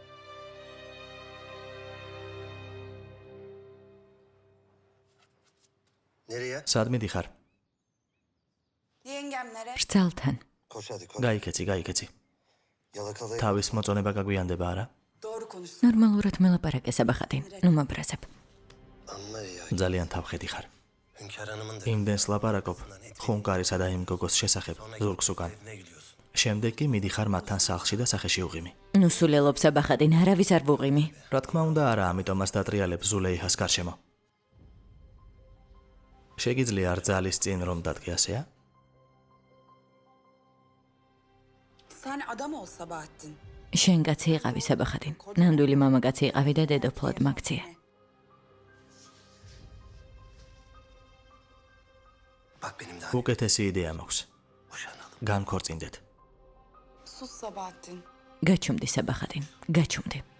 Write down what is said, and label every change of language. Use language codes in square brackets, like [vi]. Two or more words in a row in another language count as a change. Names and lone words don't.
[tr] Nereye? [ka] სად მიდიხარ? [tr] Yengemlere. [ka] ბრძალთან. [tr] Koş hadi koş. [ka] გაიქეცი, გაიქეცი. [tr] Yalakalayın. [ka] თავის მოწონება გაგვიანდება არა? [tr] Doğru konuşsun. [ka] ნორმალურად მელაპარაკე საბახატი. ნუ მაბრაზებ. [tr] Anla ya. [ka] ძალიან თავხედი ხარ. [tr] Hünkar Hanım'ın da [ka] იმდენს ლაპარაკობ ხუნკარისა და იმ გოგოს შესახებ ზურგს უკან. [tr] evine gidiyorsun. [ka] შემდეგ კი მიდიხარ მათთან სახლში და სახეში უღიმი. ნუ სულელობ საბახატი, არავის არ ვუღიმი. რა თქმა უნდა არა, ამიტომაც დატრიალებ ზულეიჰას გარშემო. შეგიძლია რძალის წინ რომ დადგე ასეა? [tr] Sen adam ol Sabahattin. [ka] შენ კაცი იყავი საბახატი. ნამდვილი მამაკაცი იყავი და დედოფლად მაგცია. [tr] Bak benim daha [ka] უკეთესი იდეა მაქვს. [tr] boşanalım. [ka] განქორწინდეთ. [tr] Sus Sabahattin. [ka] გაჩუმდი საბახატი, გაჩუმდი.